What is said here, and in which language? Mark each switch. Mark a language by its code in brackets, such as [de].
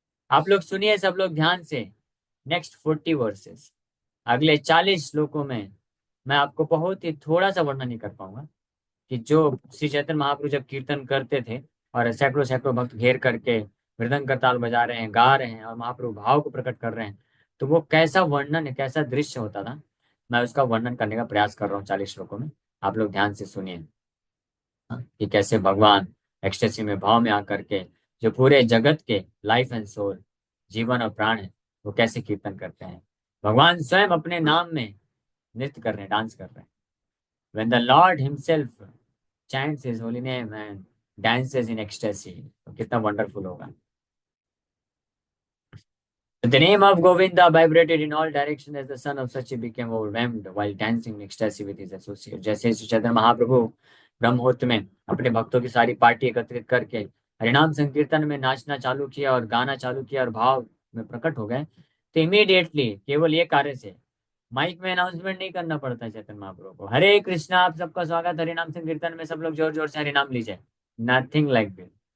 [hi] आप लोग सुनिए सब लोग ध्यान से। [en] next 40 verses, [hi] अगले 40 श्लोकों में मैं आपको बहुत ही थोड़ा सा वर्णन नहीं कर पाऊंगा कि जो श्री चैतन्य महाप्रभु जब कीर्तन करते थे और सैकड़ों सैकड़ों भक्त घेर करके मृदंग करताल बजा रहे हैं, गा रहे हैं और महाप्रभु भाव को प्रकट कर रहे हैं, तो वो कैसा वर्णन है, कैसा दृश्य होता था, मैं उसका वर्णन करने का प्रयास कर रहा हूँ 40 श्लोकों में। आप लोग ध्यान से सुनिए। हाँ, कि कैसे भगवान एक्सटेसी में भाव में आकर के जो पूरे जगत के [en] life and soul, [hi] जीवन और प्राण है, वो कैसे कीर्तन करते हैं। भगवान स्वयं अपने नाम में नृत्य कर रहे हैं, डांस कर रहे हैं। [en] When the Lord himself chants his holy name and dances in ecstasy, [hi] तो कितना वंडरफुल होगा। [en] The name of Govinda vibrated in all directions as the son of Sachi became overwhelmed while dancing in ecstasy with his associates. [hi] जैसे श्री चैतन्य महाप्रभु ब्रह्म मुहूर्त में अपने भक्तों की सारी पार्टी एकत्रित करके हरिनाम संकीर्तन में नाचना चालू किया और गाना चालू किया और भाव में प्रकट हो गए, तो इमीडिएटली केवल ये कार्य से माइक में अनाउंसमेंट नहीं करना पड़ता है चैतन्य महाप्रभु को, हरे कृष्णा, आप सबका स्वागत हरिनाम संकीर्तन में, सब लोग जोर जोर से हरिनाम लीजिए। [en] Nothing like this.